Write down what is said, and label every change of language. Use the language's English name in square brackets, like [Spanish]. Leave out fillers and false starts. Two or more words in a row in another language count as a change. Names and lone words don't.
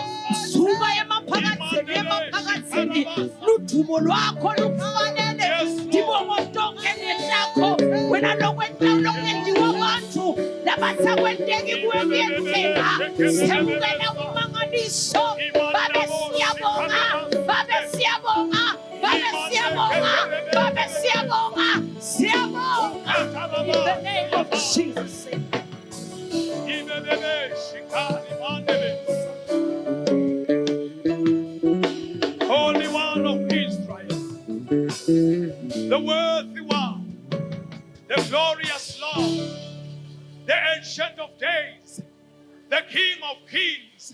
[Swati] Suka emaphakathini ludumo lwakho lufanele ndibongo tonke lakho wena lokwenziwa abantu labathakwenteki kuwe kuyenzeka siyamukela umangaliso babe siyabonga siyabonga [English] in the name of Jesus. Holy One of Israel, the worthy one, the glorious Lord, the Ancient of Days, the King of Kings.